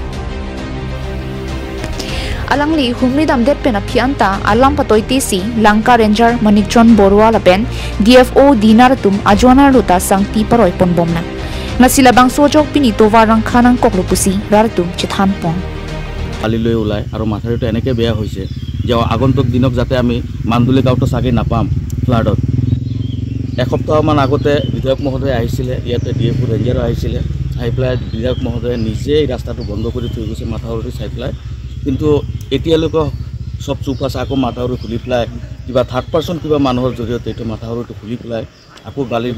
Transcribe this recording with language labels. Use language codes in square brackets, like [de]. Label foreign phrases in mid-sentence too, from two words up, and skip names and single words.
[mjw] alangli humri dam depen aphianta alam patoi tisi Lanka Ranger Manikjon Borwa lapen DFO dinaratum ajwana luta sangti paroi ponbomna nasila bangso jok pini tovar rang khanang koklo pusi raratum chithan pon [as] কালিলৈ ওলাই আৰু মাথাৰিটো এনেকৈ বেয়া হৈছে যে আগন্তুক দিনক যাতে আমি মান্দুলি গাঁৱটো চাগে নাপাম ফ্লাডত এসপ্তাহমান আগতে বিধায়ক মহোদয় আহিছিলে ইয়াতে ডিএফও ৰেঞ্জাৰ আহিছিলে আহি পেলাই বিধায়ক মহোদয়ে নিজে এই ৰাস্তাটো বন্ধ কৰি থৈ গৈছে মাথাউৰিটো চাই পেলাই কিন্তু এতিয়ালৈকে সব চুপ আছে আকৌ মাথাউৰি খুলি পেলাই কিবা [en] third person [as] কিবা মানুহৰ জৰিয়তে এইটো মাথাউৰিটো খুলি পেলাই আকৌ বালিৰ